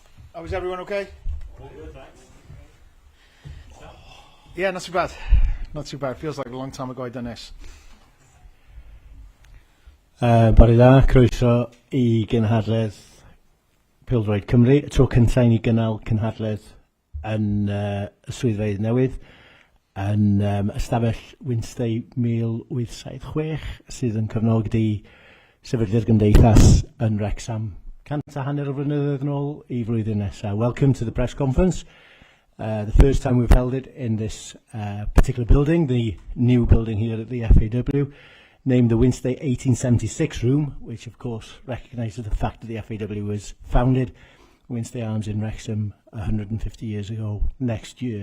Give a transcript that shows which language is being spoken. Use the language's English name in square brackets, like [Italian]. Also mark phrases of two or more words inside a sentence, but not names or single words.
[English] Oh, is everyone okay? All good, thanks. Yeah, not too bad. Not too bad. Feels like a long time ago I'd done this. [Welsh] Bore da, croeso I gynhadledd Pêl-droed Cymru, y tro cyntaf i ni gynnal cynhadledd yn y swyddfeydd newydd yn ystafell Wednesday 1876 sydd yn cyfnogdy sefydliad gymdeithas yn Wrexham 100 o flynyddoedd yn ôl I flwyddyn nesaf. [English] Welcome to the press conference. The first time we've held it in this particular building, the new building here at the FAW, named the Wednesday 1876 room, which of course recognises the fact that the FAW was founded Wednesday Arms in Wrexham 150 years ago next year.